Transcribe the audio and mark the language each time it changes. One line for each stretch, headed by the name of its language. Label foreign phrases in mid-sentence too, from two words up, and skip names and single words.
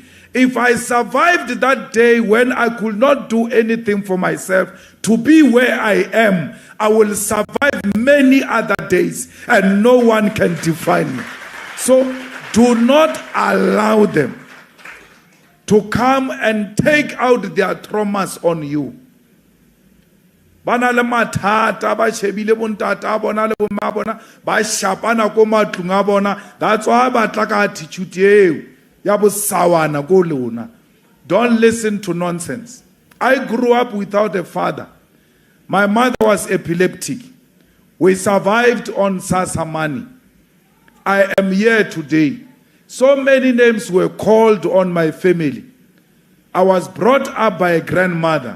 English: If I survived that day when I could not do anything for myself to be where I am, I will survive many other days, and no one can define me. So do not allow them to come and take out their traumas on you.
Southern Sotho: Bana le mathata ba shebile bontata bona le bomma bona ba shapana ko matlung a bona.
English: That's why
Southern Sotho: ba tla ka attitude eo ya bosawana ko lona.
English: Don't listen to nonsense. I grew up without a father. My mother was epileptic. We survived on Sasa money. I am here today. So many names were called on my family. I was brought up by a grandmother.